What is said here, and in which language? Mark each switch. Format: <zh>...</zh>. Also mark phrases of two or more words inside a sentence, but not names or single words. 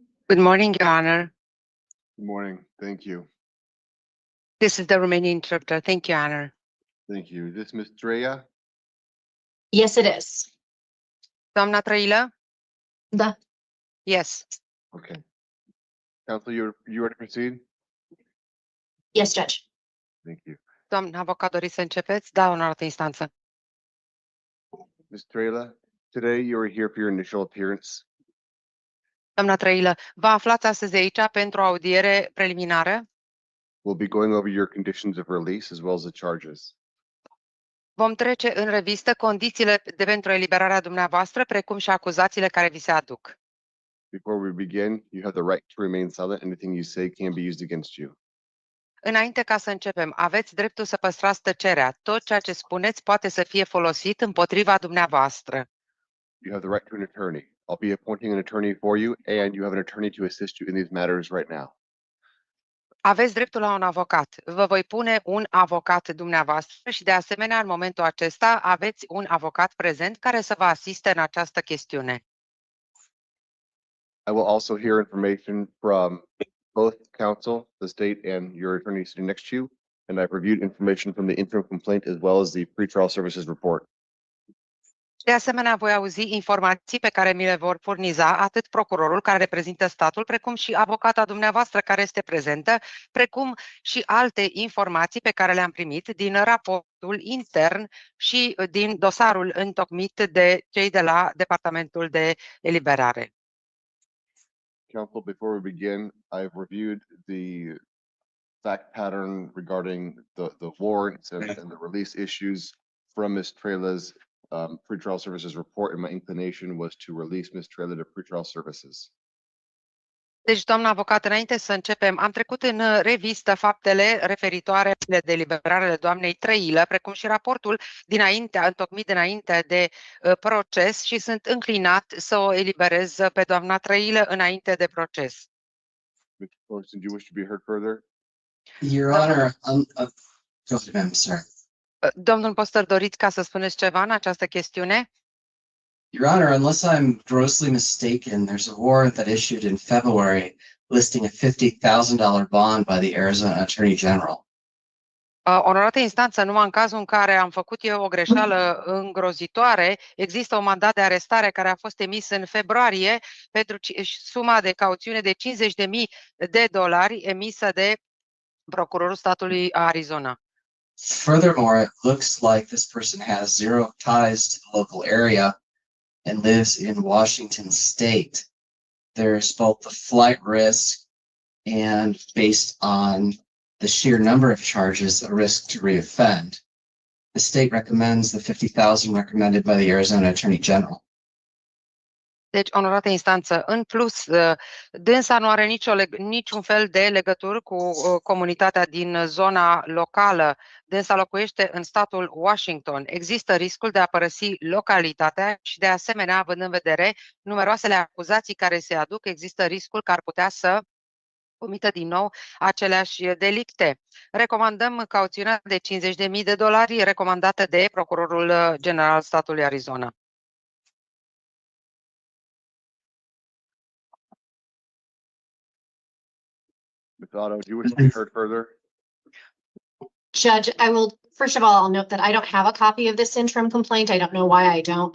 <en>Good morning, Your Honor. Good morning. Thank you. This is the Romanian interpreter. Thank you, Your Honor. Thank you. Is this Ms. Treya? Yes, it is.</en> <ro>Doamna Trăilă? Da.</ro> <en>Yes. Okay. Counsel, you ready to proceed? Yes, Judge. Thank you.</en> <ro>Doamna avocat, doriți să începeți? Da, onorată instanță.</ro> <en>Ms. Treya, today you are here for your initial appearance.</en> <ro>Doamna Trăilă, vă aflați astăzi aici pentru o audiere preliminară.</ro> <en>We'll be going over your conditions of release as well as the charges.</en> <ro>Vom trece în revistă condițiile pentru eliberarea dumneavoastră, precum și acuzațiile care vi se aduc.</ro> <en>Before we begin, you have the right to remain silent. Anything you say can be used against you.</en> <ro>Înainte ca să începem, aveți dreptul să păstrați tăcerea. Tot ceea ce spuneți poate să fie folosit împotriva dumneavoastră.</ro> <en>You have the right to an attorney. I'll be appointing an attorney for you, and you have an attorney to assist you in these matters right now.</en> <ro>Aveți dreptul la un avocat. Vă voi pune un avocat dumneavoastră și, de asemenea, în momentul acesta aveți un avocat prezent care să vă asiste în această chestiune.</ro> <en>I will also hear information from both counsel, the state, and your attorney sitting next to you, and I've reviewed information from the interim complaint as well as the pretrial services report.</en> <ro>De asemenea, voi auzi informații pe care mi le vor furniza atât procurorul care reprezintă statul, precum și avocata dumneavoastră care este prezentă, precum și alte informații pe care le-am primit din raportul intern și din dosarul întocmit de cei de la Departamentul de Eliberare.</ro> <en>Counsel, before we begin, I've reviewed the fact pattern regarding the warrants and the release issues from Ms. Trela's pretrial services report, and my inclination was to release Ms. Trela to pretrial services.</en> <ro>Deci, doamna avocat, înainte să începem, am trecut în revistă faptele referitoare la deliberarele doamnei Trăilă, precum și raportul întocmit dinainte de proces și sunt înclinat să o eliberez pe doamna Trăilă înainte de proces.</ro> <en>Mr. Poston, do you wish to be heard further? Your Honor, go ahead, ma'am, sir.</en> <ro>Domnul Postel, doriți ca să spuneți ceva în această chestiune?</ro> <en>Your Honor, unless I'm grossly mistaken, there's a warrant that issued in February listing a $50,000 bond by the Arizona Attorney General.</en> <ro>Onorată instanță, numai în cazul în care am făcut eu o greșeală îngrozitoare, există un mandat de arestare care a fost emis în februarie pentru suma de cauțiune de $50,000 emisă de procurorul statului Arizona.</ro> <en>Furthermore, it looks like this person has zero ties to the local area and lives in Washington State. There's both the flight risk and, based on the sheer number of charges, a risk to reoffend. The state recommends the $50,000 recommended by the Arizona Attorney General.</en> <ro>Deci, onorată instanță, în plus, dânsa nu are niciun fel de legătură cu comunitatea din zona locală. Dânsa locuiește în statul Washington. Există riscul de a părăsi localitatea și, de asemenea, având în vedere numeroasele acuzații care se aduc, există riscul că ar putea să comită din nou aceleași delicte. Recomandăm cauțiunea de $50,000 recomandată de Procurorul General al statului Arizona.</ro> <en>Ms. Otto, do you wish to be heard further? Judge, first of all, I'll note that I don't have a copy of this interim complaint. I don't know why I don't.</en>